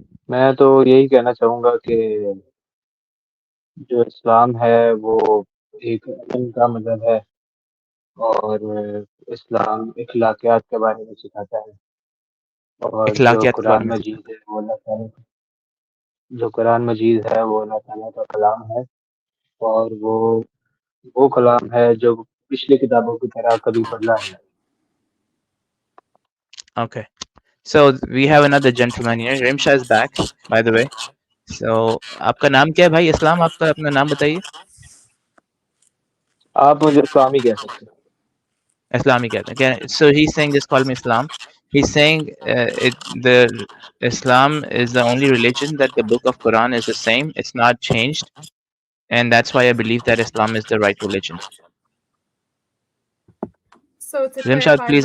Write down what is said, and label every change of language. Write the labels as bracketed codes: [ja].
[hi] मैं तो यही कहना चाहूंगा कि जो इस्लाम है वो एक अमन का मजहब है और इस्लाम इखलाकियात के बारे में सिखाता है। और जो इखलाकियात के बारे कुरान में मजीद है वो जो कुरान मजीद है वो अल्लाह ताला का कलाम है और वो कलाम है जो पिछली किताबों की तरह कभी बदला नहीं। [en] Okay. So we have another gentleman here. Rimsha is back, by the way. [hi] So आपका नाम क्या है भाई? इस्लाम, आपका अपना नाम बताइए। आप मुझे इस्लाम ही कह सकते हैं। Islam ही कहते हैं क्या? [en] So he's saying just call me Islam. He's saying the Islam is the only religion that the book of Quran is the same. It's not changed, and that's why I believe that Islam is the right religion. So to Rimshad, clarify, please